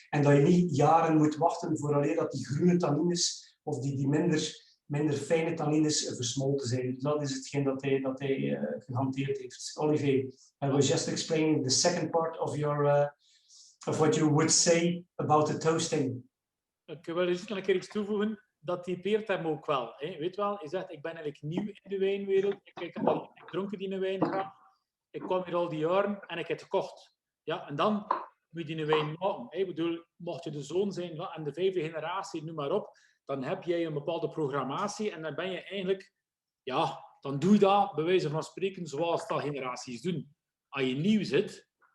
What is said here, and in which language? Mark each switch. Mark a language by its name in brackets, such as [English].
[Dutch] En dat je niet jaren moet wachten vooraleer dat die groene tannines of die minder fijne tannines versmolten zijn. Dus dat is hetgeen dat hij gehanteerd heeft. [English] Olivier, I was just explaining the second part of what you would say about the toasting. [Dutch] Ik wil dus nog een keer iets toevoegen. Dat typeert hem ook wel. Hè. Weet wel, hij zegt, ik ben eigenlijk nieuw in de wijnwereld. Ik dronk die wijn graag. Ik kwam hier al die jaren en ik heb het gekocht. Ja, en dan moet je die wijn maken. Ik bedoel, mocht je de zoon zijn en de 5e generatie, noem maar op, dan heb jij een bepaalde programmatie en dan ben je eigenlijk, ja, dan doe je dat, bij wijze van spreken, zoals dat generaties doen. Als je nieuw zit,